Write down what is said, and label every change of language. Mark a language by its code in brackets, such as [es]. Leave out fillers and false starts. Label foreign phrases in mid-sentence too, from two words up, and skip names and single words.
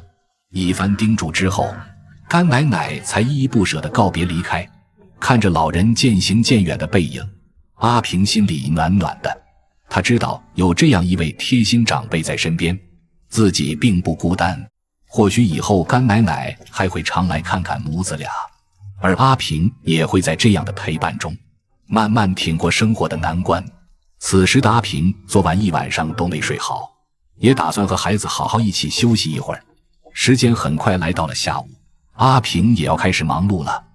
[zh] 一番叮囑之後，乾奶奶才依依不捨地告別離開。看着老人漸行漸遠的背影，阿平心裡暖暖的。他知道有這樣一位貼心長輩在身邊，自己並不孤單。或許以後乾奶奶還會常來看看母子倆，而阿平也會在這樣的陪伴中慢慢挺過生活的難關。此時的阿平昨晚一晚上都沒睡好，也打算和孩子好好一起休息一會兒。時間很快來到了下午，阿平也要開始忙碌了。